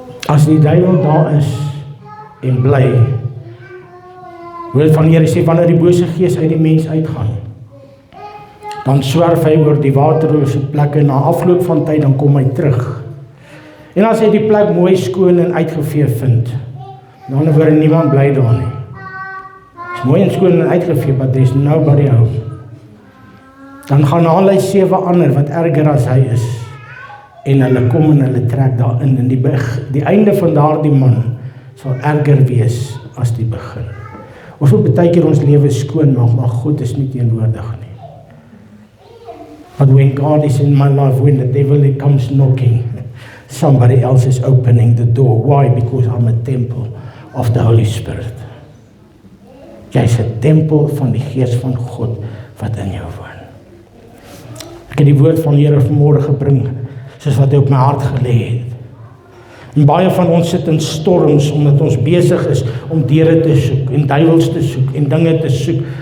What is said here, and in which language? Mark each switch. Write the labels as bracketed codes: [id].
[af] As die duiwel daar is en bly, wil van die Here sê, wanneer die bose gees uit die mens uitgaan, dan swerf hy oor die waterlose plekke, na afloop van tyd, dan kom hy terug. En as hy die plek mooi skoon en uitgevee vind, dan word niemand bly daar nie. Het is mooi en skoon en uitgevee, [en] but there's nobody home. [af] Dan gaan hy 7 ander wat erger as hy is, en hulle kom en hulle trek daarin, en die einde van daardie man sal erger wees as die begin. Ons wil baie keer ons lewe skoon maak, maar God is nie teenwoordig nie. [en] But when God is in my life, when the devil comes knocking, somebody else is opening the door. Why? Because I'm a temple of the Holy Spirit. [af] Jy is 'n tempel van die Gees van God wat in jou woon. Ek het die woord van die Here vanmôre gebring, soos wat hy op my hart gelê het. En baie van ons sit in storms, omdat ons besig is om deure te soek, en duiwels te soek, en dinge te soek.